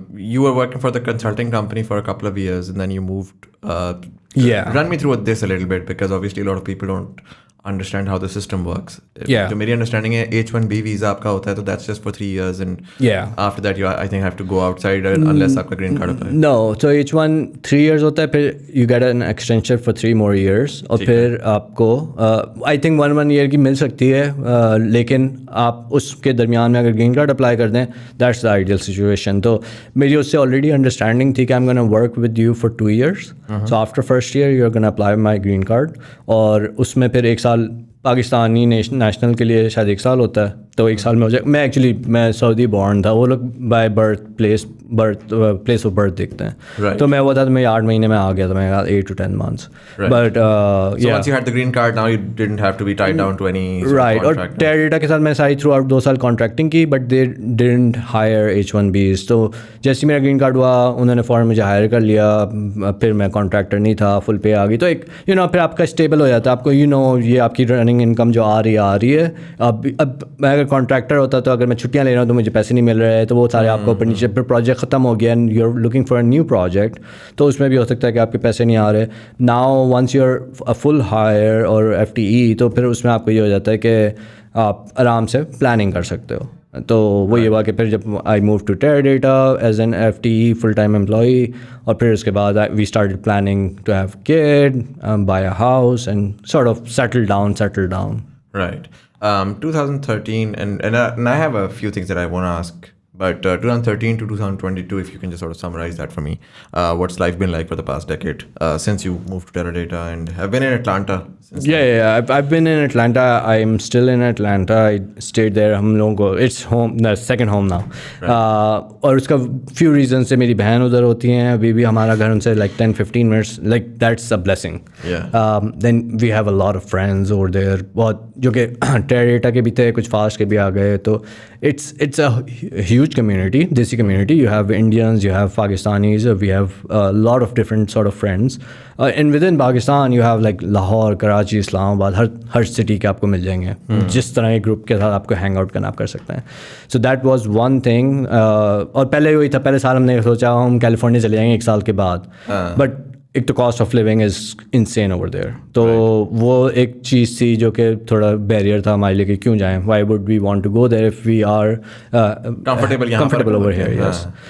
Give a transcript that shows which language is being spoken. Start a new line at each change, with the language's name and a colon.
English: You were working for the consulting company for a couple of years and then you moved. Run me through this a little bit because obviously a lot of people don't understand how the system works. So میری understanding ہے H1B visa آپ کا ہوتا ہے تو that's just for 3 years and after that you I think have to go outside unless آپ کا green card ہوتا ہے.
Urdu: No, so H1 3 years ہوتا ہے, پھر
English: you get an extension for 3 more years,
Urdu: اور پھر آپ کو I think 1 year کی مل سکتی ہے, لیکن آپ اس کے درمیان میں اگر گرین کارڈ اپلائی کر دیں
English: that's the ideal situation.
Urdu: تو میری اس سے آلریڈی انڈرسٹینڈنگ تھی کہ
English: I'm gonna work with you for 2 years. So after first year you're gonna apply my green card,
Urdu: اور اس میں پھر 1 سال پاکستانی نیشنل کے لیے شاید 1 سال ہوتا ہے, تو 1 سال میں ہو جائے. میں ایکچولی میں سعودی بورن تھا, وہ لوگ بائی پلیس آف برتھ دیکھتے ہیں. تو میں وہ تھا تو میں 8 مہینے میں آ گیا تھا, میں 8 to 10 months.
English: But once you had the green card now you didn't have to be tied down to any right.
Urdu: اور ٹیریٹا کے ساتھ میں ساری تھرو آؤٹ 2 سال کانٹریکٹنگ کی,
English: But they didn't hire H1Bs.
Urdu: تو جیسے میرا گرین کارڈ ہوا انہوں نے فوراً مجھے ہائر کر لیا. پھر میں کانٹریکٹر نہیں تھا, فل پے آ گئی. تو ایک پھر آپ کا اسٹیبل ہو جاتا ہے, آپ کو یہ آپ کی رننگ انکم جو آ رہی ہے. اب میں اگر کانٹریکٹر ہوتا تو اگر میں چھٹیاں لے رہا ہوں تو مجھے پیسے نہیں مل رہے, تو وہ سارے آپ کو اوپر نیچے. پھر پروجیکٹ ختم ہو گیا
English: and you are looking for a new project,
Urdu: تو اس میں بھی ہو سکتا ہے کہ آپ کے پیسے نہیں آ رہے.
English: now once you are full hire
Urdu: اور FTE, تو پھر اس میں آپ کو یہ ہو جاتا ہے کہ آپ آرام سے پلاننگ کر سکتے ہو. تو وہ یہ ہوا کہ پھر جب I move to ٹیریٹا as an FTE full time employee, اور پھر اس کے بعد we started planning to have could, by a house and sort of settle down.
English: Right. 2013 and I have a few things that I want to ask, But 2013 to 2022, if you can just sort of summarize that for me, what's life been like for the past decade since you moved to Teradata and have been in Atlanta since Yeah. I've been in Atlanta. I'm still in Atlanta. I stayed there.
Urdu: ہم لوگوں کو
English: it's home, the second home now.
Urdu: اور اس کا few reasons سے میری بہن ادھر ہوتی ہیں. ابھی بھی ہمارا گھر ان سے like 10-15 minutes.
English: Like that's a blessing. Then we have a lot of friends over there.
Urdu: بہت جو کہ Teradata کے بھی تھے, کچھ فاسٹ کے بھی آ گئے.
English: تو it's a huge community, desi community. You have Indians, you have Pakistanis, we have a lot of different sort of friends. And within Pakistan, you have like Lahore, Karachi, Islamabad,
Urdu: Hare city کے آپ کو مل جائیں گے. جس طرح ایک group کے ساتھ آپ کو ہینگ آؤٹ کرنا آپ کر سکتے ہیں.
English: So that was one thing.
Urdu: اور پہلے وہی تھا, پہلے سال ہم نے سوچا ہم کیلیفورنیا چلے جائیں گے ایک سال کے بعد. بٹ ایک تو
English: Cost of living is insane over there.
Urdu: تو وہ ایک چیز تھی جو کہ تھوڑا بیریئر تھا ہمارے لیے کہ کیوں جائیں,
English: Why would we want to go there if we are comfortable over here.
Urdu: Yes.